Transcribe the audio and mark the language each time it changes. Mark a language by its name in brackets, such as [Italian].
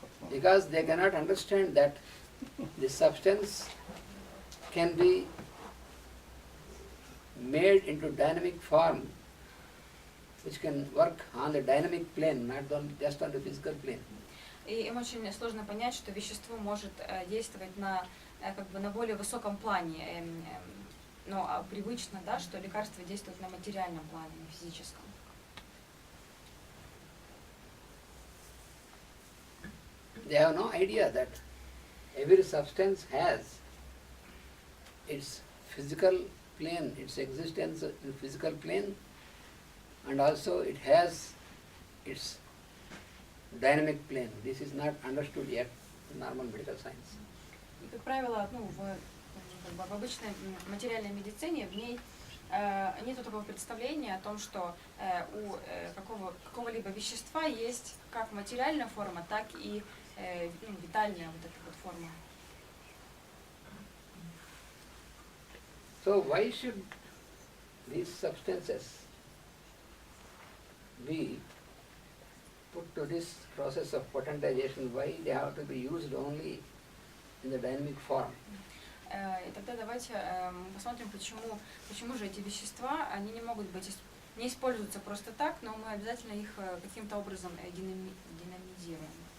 [English] Because they cannot understand that the substance can be made into dynamic form, which can work on the dynamic plane, not just on the physical plane. [Russian] И им очень сложно понять, что вещество может действовать на более высоком плане, но привычно, да, что лекарство действует на материальном плане, на физическом. [English] They have no idea that every substance has its physical plane, its existence in physical plane, and also it has its dynamic plane. This is not understood yet in normal medical science. [Russian] И, как правило, в обычной материальной медицине в ней нет такого представления о том, что у какого-либо вещества есть как материальная форма, так и витальная вот эта вот форма. [English] So why should these substances be put to this process of potentization? Why they have to be used only in the dynamic form? [Russian] И тогда давайте посмотрим, почему же эти вещества, они не могут быть, не используются просто так, но мы обязательно их каким-то образом динамизируем.